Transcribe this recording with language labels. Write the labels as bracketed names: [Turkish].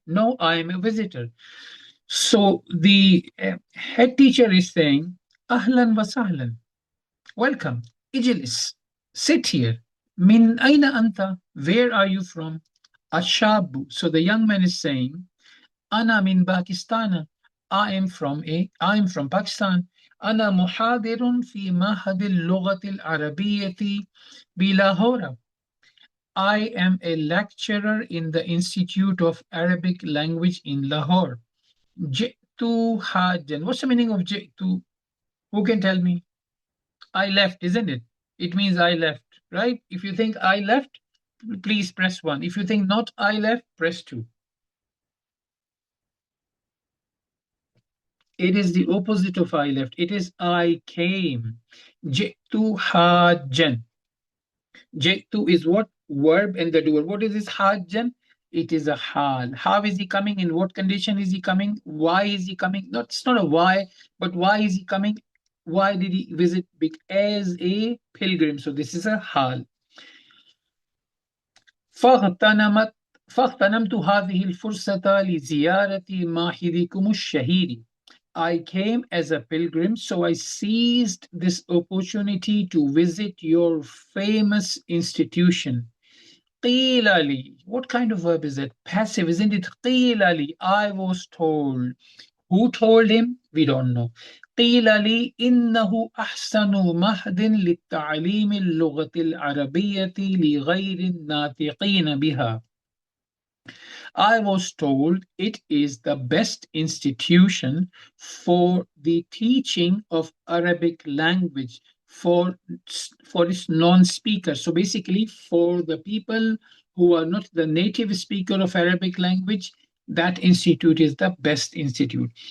[English] No, I am a visitor. So the head teacher is saying [Arabic] Ahlan wa sahlan. [English] Welcome. [Arabic] Ijlis. [English] Sit here. [Arabic] Min aina anta? [English] Where are you from? Ashabu. So the young man is saying, [Arabic] Ana min Pakistan. [English] I am from Pakistan. [Arabic] أنا محاضر في معهد اللغة العربية بلاهور. [English] I am a lecturer in the Institute of Arabic Language in Lahore. [Arabic] جئت حاجا. [English] What's the meaning of جئت? Who can tell me? I left, isn't it? It means I left, right? If you think I left, please press 1. If you think not I left, press 2. It is the opposite of I left. It is I came. [Arabic] Jitu hajjan. [English] Jitu is what? Verb and the doer. What is this hajjan? It is a hal. How is he coming? In what condition is he coming? Why is he coming? Not, it's not a why, but why is he coming? Why did he visit? As a pilgrim. So this is a hal. [Arabic] فاغتنمت فاغتنمت هذه الفرصة لزيارة معهدكم الشهير. [English] I came as a pilgrim, so I seized this opportunity to visit your famous institution. [Arabic] قيل لي. [English] What kind of verb is that? Passive, isn't it? [Arabic] قيل لي. [English] I was told. Who told him? We don't know. [Arabic] قيل لي إنه أحسن مهد للتعليم اللغة العربية لغير الناطقين بها. [English] I was told it is the best institution for the teaching of Arabic language for, for its non-speakers. So basically for the people who are not the native speaker of Arabic language, that institute is the best institute.